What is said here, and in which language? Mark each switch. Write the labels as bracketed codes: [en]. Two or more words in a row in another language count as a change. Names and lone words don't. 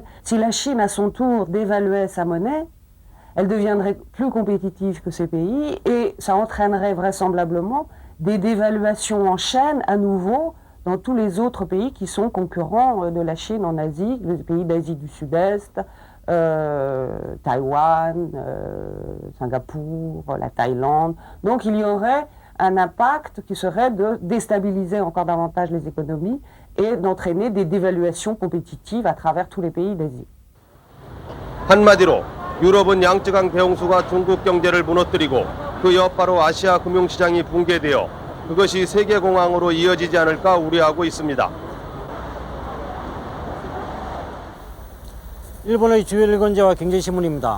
[fr] Si la Chine, à son tour, dévaluait sa monnaie, elle deviendrait plus compétitive que ces pays et ça entraînerait vraisemblablement des dévaluations en chaîne à nouveau dans tous les autres pays qui sont concurrents de la Chine en Asie, les pays d'Asie du Sud-Est, Taïwan, Singapour, la Thaïlande. Donc il y aurait un impact qui serait de déstabiliser encore davantage les économies et d'entraîner des dévaluations compétitives à travers tous les pays d'Asie. [ko] 한마디로 유럽은 양쯔강 대홍수가 중국 경제를 무너뜨리고 그 여파로 아시아 금융시장이 붕괴되어 그것이 세계공황으로 이어지지 않을까 우려하고 있습니다. 일본의 주요 일간지와 경제신문입니다.